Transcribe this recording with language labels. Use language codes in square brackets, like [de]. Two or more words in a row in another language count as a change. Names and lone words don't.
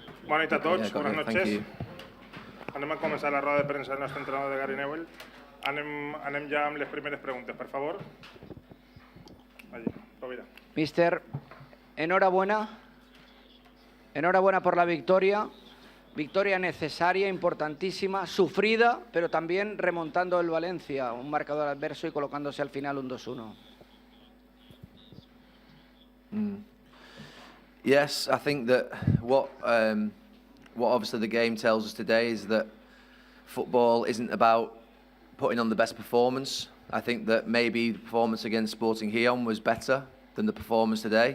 [ca] Bona nit a tots, [en] Yeah, [ca] bones [en] thank [es] noches. [en] you. [ca] Anem a començar la roda de premsa del nostre entrenador de Gary Neville. Anem ja amb les primeres preguntes, per favor. Allí, Rovira. [es] Mister, enhorabuena. Enhorabuena por la victoria. Victoria necesaria, importantísima, sufrida, pero también remontando el Valencia, un marcador adverso y colocándose al final un 2-1. [en] Yes, I think that what obviously the game tells us today is that football isn't about putting on the best performance. I think that maybe the performance against Sporting Gijon was better than the performance today.